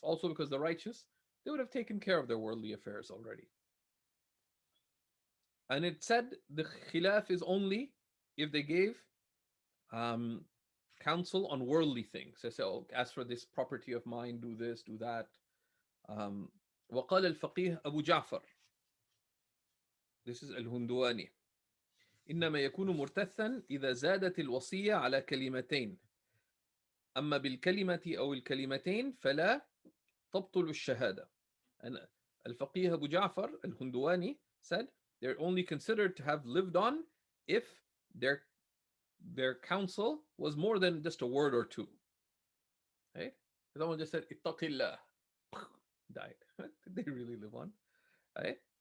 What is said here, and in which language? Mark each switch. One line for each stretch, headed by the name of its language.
English: Also because the righteous, they would have taken care of their worldly affairs already. And it said the khilaf is only if they gave counsel on worldly things. They say, as for this property of mine, do this, do that.
Arabic: وقال الفقيه أبو جعفر,
English: this is
Arabic: الهندواني, إنما يكون مرتثا إذا زادت الوصية على كلمتين، أما بالكلمة أو الكلمتين فلا تبطل الشهادة.
English: And الفقيه أبو جعفر الهندواني said they're only considered to have lived on if their counsel was more than just a word or two. Right? Someone just said ittaqillah, died. Did they really live on? Right?